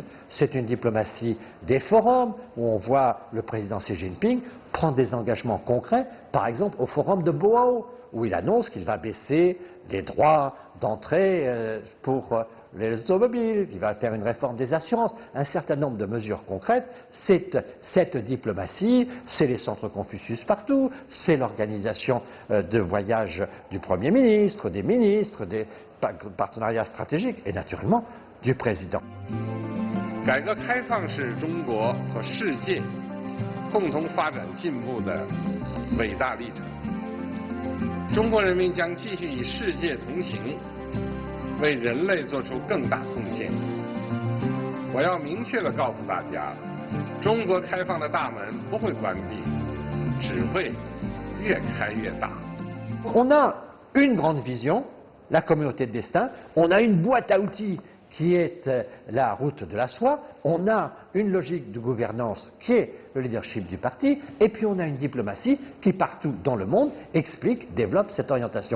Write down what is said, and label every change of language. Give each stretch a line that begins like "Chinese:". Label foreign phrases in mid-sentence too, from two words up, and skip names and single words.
French: C'est une diplomatie des forums où on voit le président Xi Jinping prendre des engagements concrets, par exemple au forum de Boao, où il annonce qu'il va baisser les droits d'entrée pour les automobiles, il va faire une réforme des assurances, un certain nombre de mesures concrètes. Cette diplomatie, c'est les centres Confucius partout, c'est l'organisation de voyages du Premier ministre, des ministres, des partenariats stratégiques et naturellement du président.
Chinese: 改革开放是中国和世界共同发展进步的伟大历程。中国人民将继续与世界同行，为人类做出更大贡献。我要明确地告诉大家，中国开放的大门不会关闭，只会越开越大。
French: On a une grande vision, la communauté de destin, on a une boîte à outils qui est la route de la soie, on a une logique de gouvernance qui est le leadership du parti, et puis on a une diplomatie qui partout dans le monde explique, développe cette orientation.